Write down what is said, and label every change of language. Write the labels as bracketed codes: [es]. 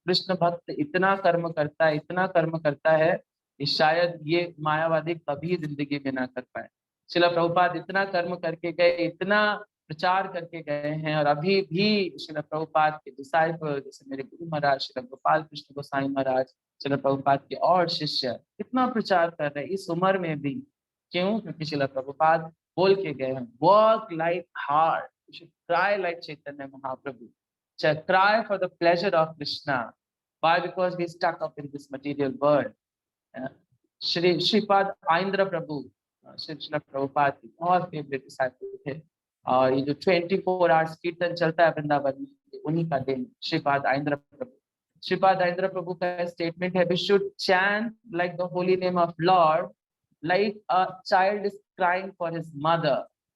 [hi] कृष्ण भक्त इतना कर्म करता है, इतना कर्म करता है कि शायद ये मायावादी कभी जिंदगी में ना कर पाए। श्रील प्रभुपाद इतना कर्म करके गए, इतना प्रचार करके गए हैं, और अभी भी श्रील प्रभुपाद के डिसाइपल जैसे मेरे गुरु महाराज श्रील गोपाल कृष्ण गोसाई महाराज, श्रील प्रभुपाद के और शिष्य इतना प्रचार कर रहे हैं इस उम्र में भी। क्यों? क्योंकि श्रील प्रभुपाद बोल के गए हैं, [en] Work like hard, you should cry like Chaitanya Mahaprabhu, cry for the pleasure of Krishna. Why? Because we stuck up in this material world. [hi] Shripad आइंद्र प्रभु, श्री प्रभुपाद की बहुत फेवरेट डिसाइपल थे, और ये जो 24 आवर्स कीर्तन चलता है वृंदावन में, उन्हीं का दिन श्रीपाद आइंद्र प्रभु। श्रीपाद आइंद्र प्रभु का स्टेटमेंट है, [en] We should chant like the holy name of lord like a child is crying for his mother.